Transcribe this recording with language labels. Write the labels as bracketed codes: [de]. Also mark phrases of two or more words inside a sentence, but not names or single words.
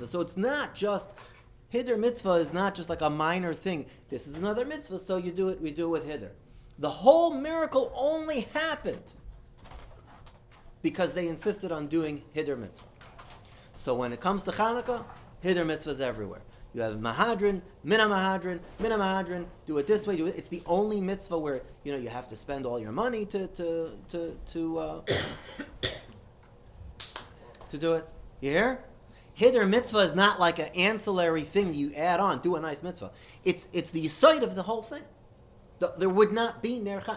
[en] So it's not just [he] הידור מצוה [en] is not just like a minor thing. This is another mitzvah, so you do it. We do it with hider. The whole miracle only happened because they insisted on doing [he] הידור מצוה. [en] So when it comes to Chanukah, [he] הידור מצוה [en] is everywhere. You have [he] מהדרין, מן המהדרין, [en] do it this way, do it. It's the only mitzvah where you have to spend all your money to do it. You hear? [he] הידור מצוה [en] is not like an ancillary thing you add on, do a nice mitzvah. It's the site of the whole thing. There would not be [he] נר חן.